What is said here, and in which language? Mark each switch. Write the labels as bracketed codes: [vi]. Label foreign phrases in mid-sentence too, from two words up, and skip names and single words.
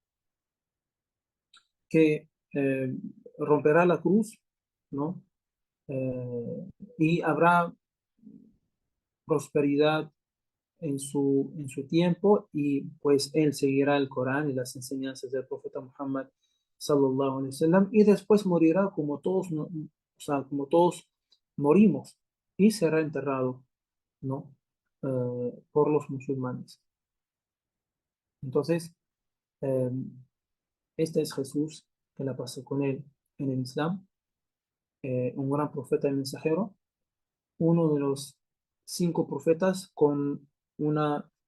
[es] Que romperá la cruz, ¿no? Y habrá prosperidad en su tiempo y pues él seguirá el Corán y las enseñanzas del profeta Muhammad [ar] صلى الله عليه وسلم [es] y después morirá como todos, o sea, como todos morimos y será enterrado, ¿no? Por los musulmanes. Entonces, eh, este es Jesús, que la pasó con él en el Islam, un gran profeta y mensajero, uno de los 5 profetas con una,